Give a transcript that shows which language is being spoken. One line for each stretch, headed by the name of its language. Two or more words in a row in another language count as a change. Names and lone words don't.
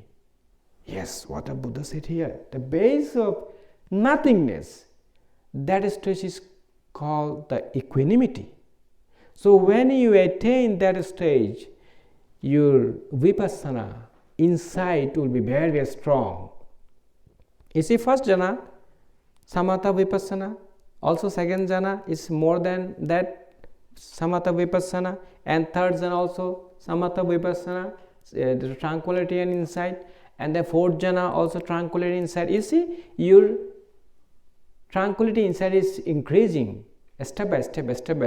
English: Yes, what the Buddha said here. The base of nothingness, that stage is called the equanimity. So when you attain that stage, your vipassana, insight will be very, very strong. You see, first jhana,
Pali: samatha vipassana.
English: Also second jhana is more than that,
Pali: samatha vipassana.
English: And third jhana also,
Pali: samatha vipassana,
English: the tranquility and insight. And the fourth jhana also tranquility and insight. You see, your tranquility inside is increasing step by step.